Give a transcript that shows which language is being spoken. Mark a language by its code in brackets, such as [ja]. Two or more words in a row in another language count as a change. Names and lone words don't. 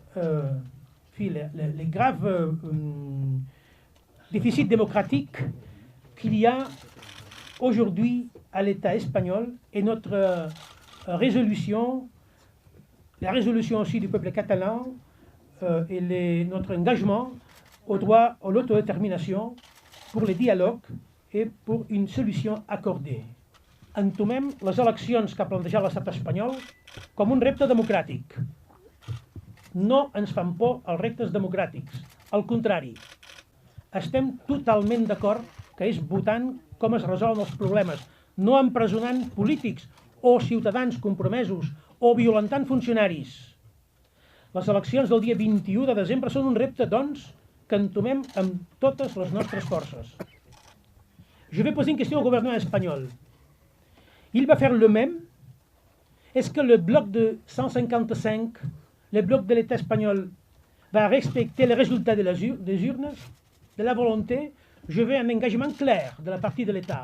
[fr] déficits démocratiques qu'il y a aujourd'hui à l'État espagnol et notre résolution, la résolution aussi du peuple catalan et notre engagement au droit à l'autodétermination pour le dialogue et pour une solució accordée. [ca] Entomem les eleccions que ha plantejat l'estat espanyol com un repte democràtic. No ens fan por els reptes democràtics. Al contrari, estem totalment d'acord que és votant com es resolen els problemes, no empresonant polítics o ciutadans compromesos o violentant funcionaris. Les eleccions del dia 21 de desembre són un repte, doncs, que entomem amb totes les nostres forces. [fr] Je vais poser une question au gouvernement espagnol. Il va faire le même? Est-ce que le bloc de 155, le bloc de l'État espagnol, va respecter les résultats des urnes, de la volonté? Je veux un engagement clair de la partie de l'État.